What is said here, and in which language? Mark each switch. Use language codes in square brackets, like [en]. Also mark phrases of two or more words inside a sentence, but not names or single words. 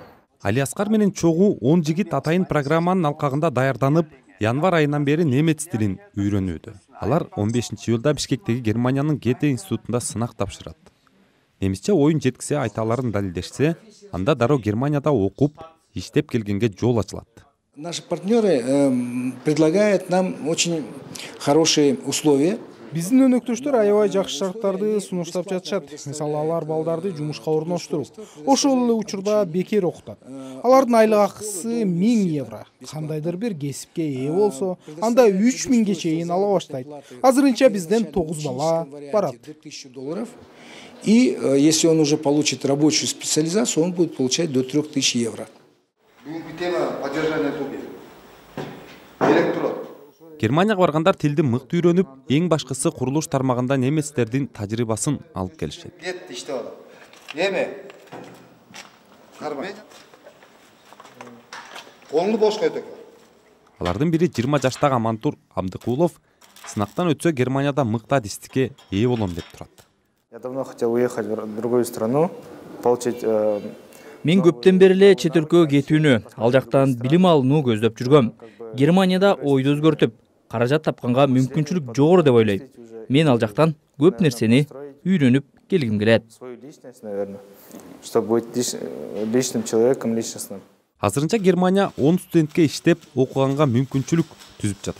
[ky] Алиаскар менен чогуу 10 жигит атайын программанын алкагында даярданып, январь айынан бери немец тилин үйрөнүүдө. Алар 15-июлда Бишкектеги Германиянын Гете институтунда сынак тапшырат. Немисче оюн жеткисе, айталарын далилдешсе, анда дароо Германияда окуп, иштеп келгенге жол ачылат. [ru] Наши партнеры предлагают нам очень хорошие условия. [ky] Биздин өнөктөштөр аябай жакшы шарттарды сунуштап жатышат. Мисалы, алар балдарды жумушка орноштуруп, ошол эле учурда бекер окутат. Алардын айлык акысы 1000 евро. Кандайдыр бир кесипке ээ болсо, анда 3000 чейин ала баштайт. Азырынча бизден 9 бала барат. [ru] И если он уже получит рабочую специализацию, он будет получать до 3000 евро. [ky] Германияга баргандар тилди мыкты үйрөнүп, эң башкысы курулуш тармагында немецтердин тажрыйбасын алып келишет. Алардын бири 20 жаштагы Амантур Абдыкулов сынактан өтсө Германияда мыкты адистикке ээ болом деп турат. [ru] Я давно хотел уехать в другую страну, получить. [ky] Мен көптөн бери эле чет өлкөгө кетүүнү, ал жактан билим алууну көздөп жүргөм. Германияда ойду өзгөртүп, каражат тапканга мүмкүнчүлүк жогору деп ойлойм. Мен ал жактан көп нерсени үйрөнүп келгим келет. Азырынча Германия 10 студентке иштеп окуганга мүмкүнчүлүк түзүп жатат.